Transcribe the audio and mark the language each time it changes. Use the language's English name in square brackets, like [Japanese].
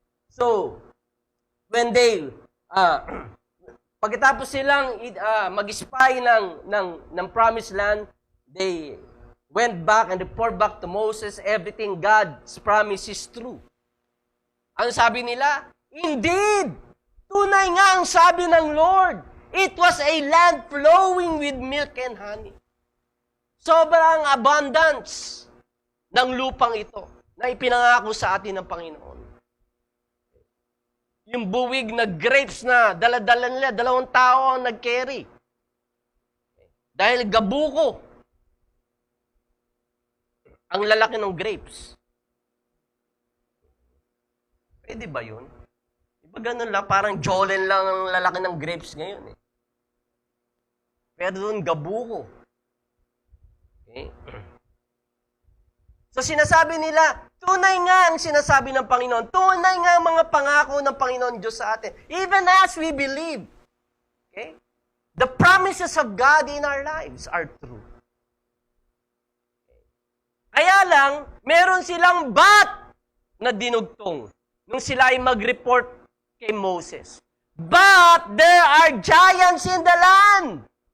[English] So, when they, pagkatapos silang mag-spy ng promised land, they went back and report back to Moses, everything God's promise is true. [Filipino] Ano sabi nila? Indeed! Tunay nga ang sabi ng Lord. [English] It was a land flowing with milk and honey. [Filipino] Sobrang abundance ng lupang ito na ipinangako sa atin ng Panginoon. Yung buwig na grapes na dala-dala nila, 2 tao ang nag-carry. Dahil gabuko ang lalaki ng grapes. Pwede ba yun? Ganun lang, parang Jolen lang ang lalaki ng grapes ngayon eh. Pero doon, gabuko. Okay? So sinasabi nila, tunay nga ang sinasabi ng Panginoon. Tunay nga ang mga pangako ng Panginoon Diyos sa atin. [English] Even as we believe. Okay? The promises of God in our lives are true. [Filipino] Kaya lang, meron silang but na dinugtong nung sila ay mag-report kay Moses. [English] But there are giants in the land.